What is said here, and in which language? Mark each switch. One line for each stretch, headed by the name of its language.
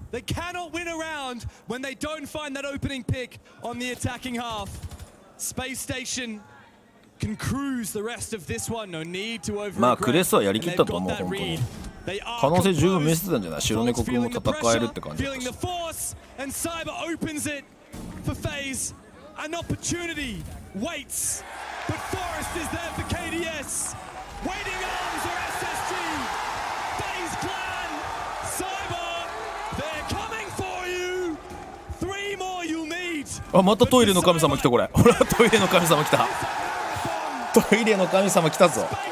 English: They cannot win a round when they don't find that opening pick on the attacking half. Space Station can cruise the rest of this one. No need to overreact.
Japanese: まあクレスはやりきったと思う。本当に可能性十分見せてたんじゃない。白猫君も戦えるって感じだったし。
English: And Cyber opens it for FaZe. An opportunity waits, but Forest is there for KDS. Waiting arms are SSG. FaZe Clan, Cyber, they're coming for you. 3 more you'll need.
Japanese: あ、またトイレの神様来た。これほらトイレの神様来た。トイレの神様来たぞ。